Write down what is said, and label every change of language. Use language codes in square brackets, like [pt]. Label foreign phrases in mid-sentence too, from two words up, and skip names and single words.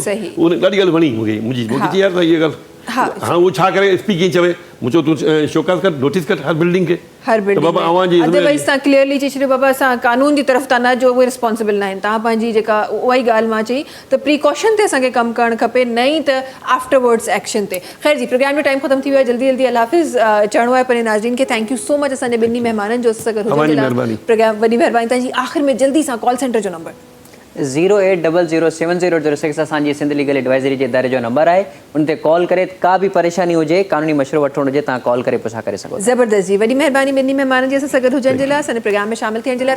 [sd] उन ॾाढी ॻाल्हि वणी मूंखे, मुंहिंजी चई यार त इहा ॻाल्हि हाणे उहो छा करे SP कीअं चवे, मूं तूं शोकास कर, नोटिस कर हर बिल्डिंग खे, हर बिल्डिंग बाबा अवांजी अदरवाइज तव्हां क्लियरली चई छॾियो बाबा असां कानून जी तरफ़ था न जो उहे रिस्पॉन्सिबल न आहिनि, तव्हां पंहिंजी जेका उहा ई ॻाल्हि मां चई त प्रिकॉशन ते असांखे कमु करणु खपे, न ई त [en] afterwards action [sd] ते। ख़ैर जी, प्रोग्राम जो टाइम ख़तमु थी वियो आहे, जल्दी जल्दी अल्लाह हाफ़िज़ चवणो आहे पंहिंजे नाज़रीन खे। [en] thank you so much [sd] असांजे ॿिन्ही महिमाननि जो असां सां गॾु हुजण जे लाइ। प्रोग्राम वॾी महिरबानी तव्हांजी। आख़िर में जल्दी सां [en] call center [sd] जो नंबर 080070006 असांजी सिंध लीगल एडवाइज़री जे इदारे जो नंबर आहे, उन ते कॉल करे का बि परेशानी हुजे, कानूनी मशवरो वठणो हुजे, तव्हां कॉल करे पुछा करे सघो। ज़बरदस्त जी, वॾी महिरबानी ॿिन्ही महिमाननि जी असां सां गॾु हुजण जे लाइ, असांजे प्रोग्राम में शामिल थियण जे लाइ।